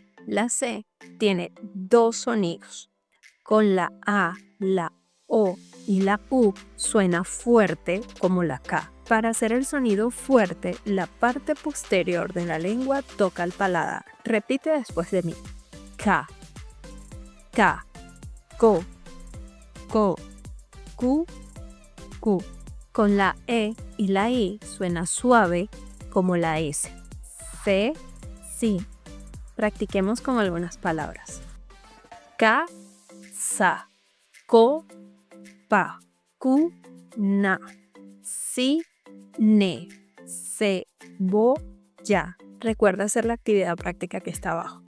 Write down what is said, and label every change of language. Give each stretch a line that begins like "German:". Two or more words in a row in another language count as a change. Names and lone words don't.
Spanish: La C tiene dos sonidos. Con la A, la O y la U suena fuerte como la K. Para hacer el sonido fuerte, la parte posterior de la lengua toca el paladar. Repite después de mí. K, K, ko, ko, ku, ku. Con la E y la I suena suave como la S. C, si. Practiquemos con algunas palabras. Ka, sa, ko, pa, ku, na, si, ne, se, bo, ya. Recuerda hacer la actividad práctica que está abajo.